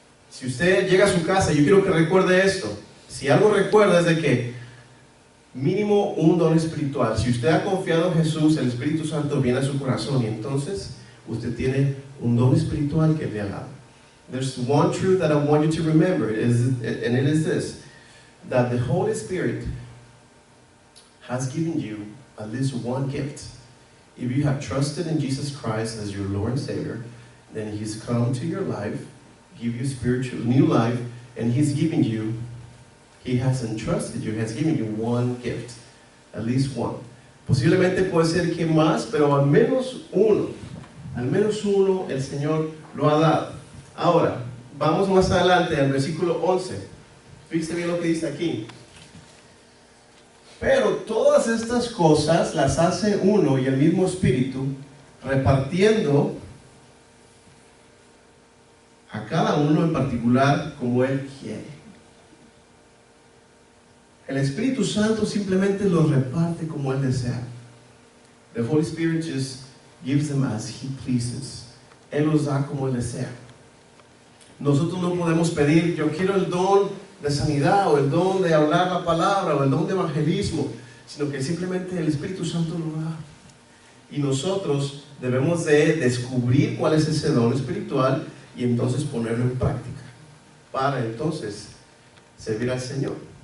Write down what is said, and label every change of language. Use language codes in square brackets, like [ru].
[es] Si usted llega a su casa, yo quiero que recuerde esto. Si algo recuerda es de que mínimo un don espiritual. Si usted ha confiado en Jesús, el Espíritu Santo viene a su corazón y entonces usted tiene un don espiritual que le ha dado. [en] There's one truth that I want you to remember, and it is this, that the Holy Spirit has given you at least one gift. If you have trusted in Jesus Christ as your Lord and Savior, then He's come to your life, give you spiritual new life, and He's given you, He has entrusted you, has given you one gift, at least one. [es] Posiblemente puede ser que más, pero al menos uno el Señor lo ha dado. Ahora, vamos más adelante al versículo 11. Fíjese bien lo que dice aquí. Pero todas estas cosas las hace uno y el mismo Espíritu, repartiendo a cada uno en particular como Él quiere. El Espíritu Santo simplemente los reparte como Él desea. [en] The Holy Spirit just gives them as He pleases. [es] Él los da como Él desea. Nosotros no podemos pedir, yo quiero el don de sanidad, o el don de hablar la palabra, o el don de evangelismo, sino que simplemente el Espíritu Santo lo da. Y nosotros debemos de descubrir cuál es ese don espiritual y entonces ponerlo en práctica, para entonces servir al Señor.